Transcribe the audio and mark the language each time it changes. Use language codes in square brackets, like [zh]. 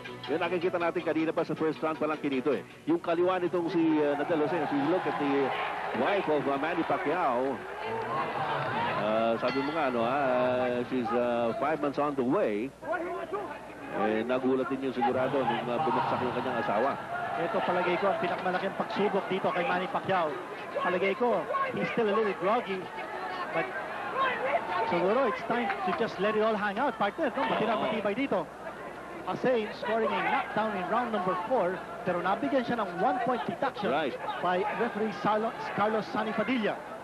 [tl] Yan nakikita natin kanina pa sa first round pa lang kinito eh. Yung kaliwa nitong si [en] Nadel Hussein, if you look at the wife of Manny Pacquiao, [tl] sabi mo nga, [en] she's 5 months on the way. [tl] Eh, nagulat din yung sigurado nung bumagsak yung kanyang asawa. Ito palagay ko ang pinakamalaking pagsubok dito kay Manny Pacquiao. Palagay ko, [en] he's still a little groggy. But siguro it's time to just let it all hang out, partner. No? Matibay dito. Hussein scoring a knockdown in round number 4, [tl] pero nabigyan siya ng [en] 1-point deduction by referee Carlos Sonny Padilla.